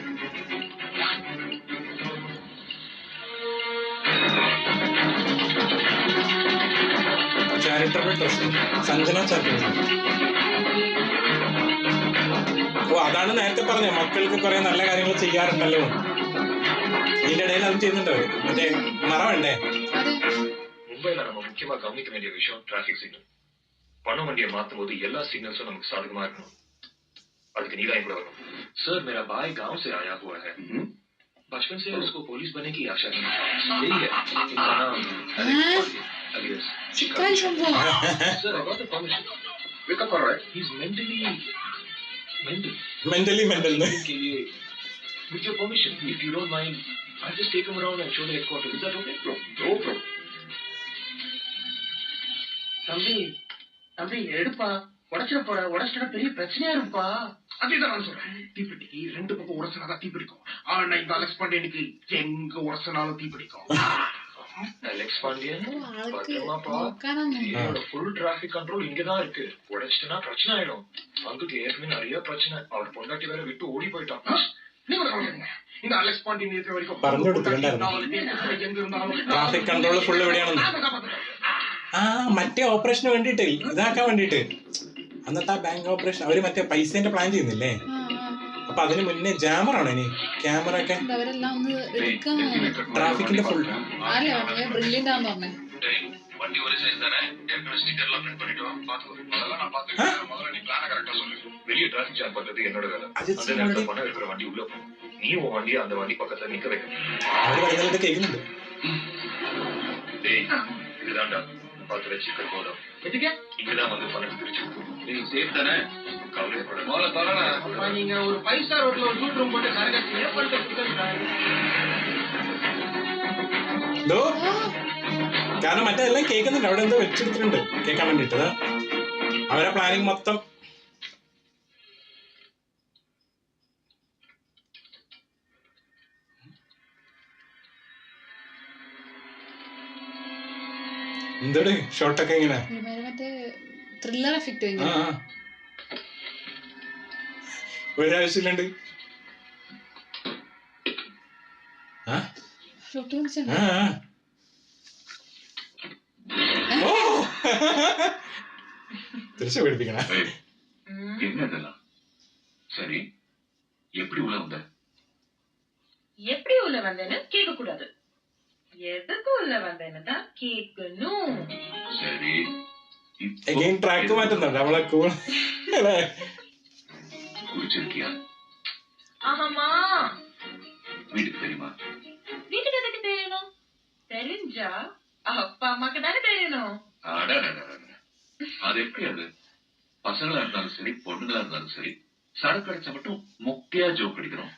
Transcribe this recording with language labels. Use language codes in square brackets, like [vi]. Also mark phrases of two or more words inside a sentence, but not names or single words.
[en] charitable trust Sanjana charitable. [ml] ഓ അതാണ് നേരത്തെ പറഞ്ഞ മക്കൾക്ക് കുറെ നല്ല കാര്യങ്ങൾ ചെയ്യാറുണ്ടല്ലോ. ഇതിന്റെ ഇടയിൽ അത് ചെയ്യുന്നുണ്ടോ? മറ്റേ മറവണ്ടേ? [ta] மும்பைல நம்ம முக்கியமா கவனிக்க வேண்டிய விஷயம் டிராபிக் சிக்னல். பண வண்டியை மாத்தும் போது எல்லா சிக்னல்ஸும் நமக்கு சாதகமா இருக்கணும். அதுக்கு நீதான் கூட வரணும். [hi] सर मेरा भाई गांव से आया हुआ है, बचपन से उसको पुलिस बनने की आशा है। यही है इनका नाम alias चिकन शंभू. [en] Sir, I got the permission. Wake up, alright? He's mentally mental. [hi] के लिए [en] with your permission, if you don't mind, I'll just take him around and show the headquarters. Is that okay? No problem. [ta] தம்பி தம்பி எடுப்பா, உடைச்சிட போற, உடைச்சிட்டா பெரிய பிரச்சனையா இருப்பா. அதுதான் நான் சொல்றேன், தீப்பெட்டிக்கு ரெண்டு பக்கம் உரசனாதான் தீப்பிடிக்கும். ஆனா இந்த அலெக்ஸ் பாண்டியனுக்கு எங்க உரசனாலும் தீப்பிடிக்கும். அலெக்ஸ் பாண்டியன் [ml] ആൾക്ക് [ta] பத்திரமா பா. [ml] നോക്കാനൊന്നും [en] full traffic control [ta] இங்கதான் இருக்கு. உடைச்சிட்டனா பிரச்சனை ஆயிடும். அங்குக்கு ஏற்கனவே நிறைய பிரச்சனை. அவர் பொண்டாட்டி வேற விட்டு ஓடி போயிட்டான். நீங்க கவனிங்க, இந்த அலெக்ஸ் பாண்டியன் இருக்கிற வரைக்கும் [ml] പറഞ്ഞു കൊടുത്തിട്ടുണ്ടായിരുന്നു [ta] எங்க இருந்தாலும் [en] traffic control full [ml] എവിടെയാണെന്ന്. ആ മറ്റേ ഓപ്പറേഷന് വേണ്ടിട്ട് ഇതാക്കാൻ വേണ്ടിട്ട് അന്നത്തെ ആ [en] bank operation [ml] അവര് മറ്റേ പൈസേന്റെ പ്ലാൻ ചെയ്യുന്നില്ലേ? അപ്പൊ അതിന് മുന്നേ ജാമറാണോ ഇനി ക്യാമറ ഒക്കെ? അവരെല്ലാം ഒന്ന് എടുക്കാൻ ട്രാഫിക്കിന്റെ ഫുൾ ആരല്ലേ പറഞ്ഞേ ബ്രില്യന്റ് ആന്ന് പറഞ്ഞേ. [ta] வண்டி ஒரு சைஸ் தானே, ஏற்கனவே ஸ்டிக்கர்லாம் பிரிண்ட் பண்ணிட்டோம், பாத்துக்கோ. அதெல்லாம் நான் பாத்துக்கிறேன். முதல்ல நீ பிளான கரெக்டா சொல்லு. வெளிய [en] traffic jam [ta] பண்றது என்னோட வேலை. அந்த நேரத்துல பணம் இருக்கிற வண்டி உள்ள போ. நீ உன் வண்டியை அந்த வண்டி பக்கத்துல நிக்க வைக்கணும். [ml] അവര് പറയുന്നത് കേൾക്കുന്നുണ്ട്. [ta] டேய் இதுதான்டா பாத்து வச்சுக்க போதும். எதுக்கு இங்கதான் வந்து பணம் பிரிச்சு. டேய் சேஃப் தானே, கவலைப்பட. முதல்ல தரேன். அப்பா நீங்க ஒரு 5 [en] star hotel [ta] ஒரு [en] suite room [ta] போட்டு கரெக்டா சேவ் பண்ணிட்டு [ml] എന്തോ കാരണം മറ്റേതെല്ലാം കേൾക്കുന്നുണ്ട്. അവിടെ എന്തോ വെച്ചെടുത്തിട്ടുണ്ട് കേൾക്കാൻ വേണ്ടിട്ട്. അവരെ പ്ലാനിങ് മൊത്തം എന്തോട് ഷോട്ടൊക്കെ ഇങ്ങനെ മറ്റേ [en] thriller effect [ml] ഒരാവശ്യമില്ലാണ്ട് ഷോട്ട് കാണിച്ചിട്ടുണ്ട്. തിരിച്ചു പേടിപ്പിക്കണ. [ta] என்னதெல்லாம் சரி, எப்படி உள்ள வந்த? எப்படி உள்ள வந்தேன்னு கேட்க கூடாது. எதுக்குள்ள வந்தேன்னு கேட்கணும். சரி [en] again track [ml] മാറ്റുന്നുണ്ട് നമ്മളെ കൂൾ [ta] குடிச்சிருக்கியா? ஆமா. வீட்டுக்கு தெரியுமா? வீட்டுக்கு எதுக்கு தெரியணும்? தெரிஞ்சா அப்பா அம்மாக்கு தானே தெரியணும். அது எப்படி? அது பசங்களா இருந்தாலும் சரி பொண்ணுங்களா இருந்தாலும் சரி சரக்கு அடிச்சா மட்டும் மொக்கையா ஜோக் அடிக்கிறோம்.